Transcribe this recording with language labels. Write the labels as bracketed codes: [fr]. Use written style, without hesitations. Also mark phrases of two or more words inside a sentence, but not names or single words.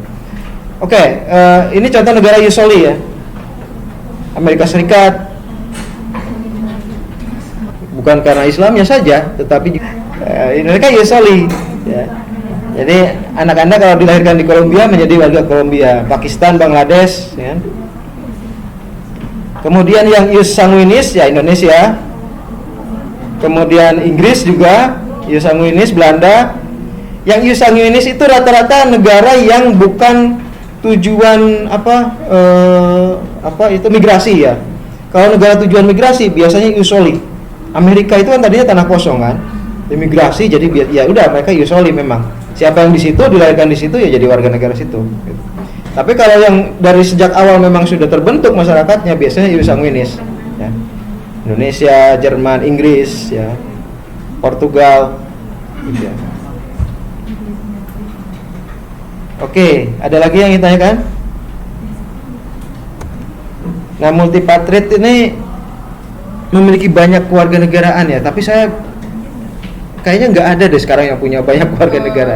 [id] Oke, ini contoh negara usually ya, Amerika Serikat. Bukan karena Islamnya saja, tetapi mereka usually ya. Jadi anak Anda kalau dilahirkan di Kolombia menjadi warga Kolombia, Pakistan, Bangladesh ya. Kemudian yang [la] ius sanguinis [id] ya Indonesia. Kemudian Inggris juga [la] ius sanguinis, [id] Belanda. Yang [la] ius sanguinis [id] itu rata-rata negara yang bukan tujuan migrasi ya. Kalau negara tujuan migrasi biasanya usually. Amerika itu kan tadinya tanah kosong kan. Imigrasi jadi ya udah mereka usually memang Siapa yang di situ dilahirkan di situ ya jadi warga negara situ. Gitu. Tapi kalau yang dari sejak awal memang sudah terbentuk masyarakatnya biasanya [la] ius sanguinis. [id] Ya. Indonesia, Jerman, Inggris, ya, Portugal, gitu ya. Oke, ada lagi yang ditanyakan? Nah, multipatriot ini memiliki banyak kewarganegaraan ya, tapi saya kayaknya nggak ada deh sekarang yang punya banyak kewarganegaraan.